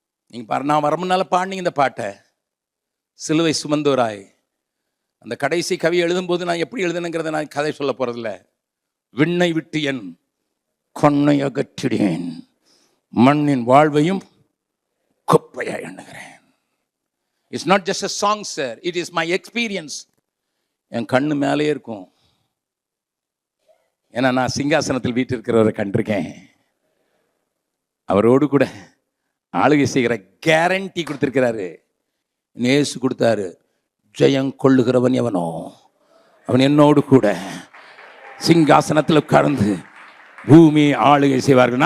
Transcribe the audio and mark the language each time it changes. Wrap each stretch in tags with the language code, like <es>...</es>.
<ta>நீங்க பாரு, நான் வரமுன்னால பாடினீங்க இந்த பாட்டை, சிலுவை சுமந்தோராய். அந்த கடைசி கவி எழுதும் போது நான் எப்படி எழுதுனுங்கிறத நான் கதை சொல்ல போறதில்ல. விண்ணை விட்டு என் கொன்னை அகற்றிடேன், மண்ணின் வாழ்வையும் குப்பையா எண்ணுகிறேன்.</ta> <en>It's not just a song sir, it is my experience.</en> <ta>என் கண்ணு மேலே இருக்கும், ஏன்னா நான் சிங்காசனத்தில் வீட்டிருக்கிறவரை கண்டிருக்கேன். அவரோடு கூட ஆளுகை செய்கிற கேரண்டி கொடுத்திருக்கிறாரு. நேசு கொடுத்தாரு, ஜெயம் கொள்ளுகிறவன் எவனோ அவன் என்னோடு கூட சிங்காசனத்தில் உட்கார்ந்து பூமி ஆளுகை செய்வார்கள்.</ta>